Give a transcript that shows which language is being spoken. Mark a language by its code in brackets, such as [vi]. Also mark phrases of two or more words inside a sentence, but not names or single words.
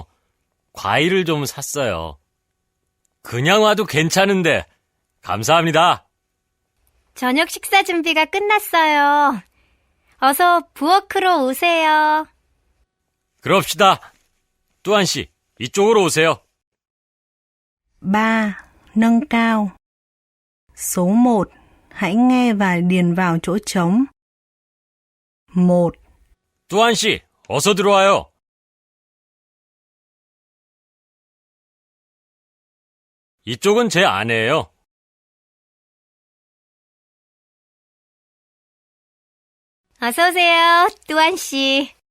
[ko] 과일을 좀 샀어요. 그냥 와도 괜찮은데. 감사합니다. 저녁 식사 준비가 끝났어요. 어서 부엌으로 오세요. 그럽시다. 뚜한 씨, 이쪽으로 오세요. 3. [vi] Nâng cao. Số 1. Hãy nghe và điền vào chỗ trống. 1. [ko] 뚜한 씨, 어서 들어와요. 이쪽은 제 아내예요. 어서 오세요, 뚜안 씨.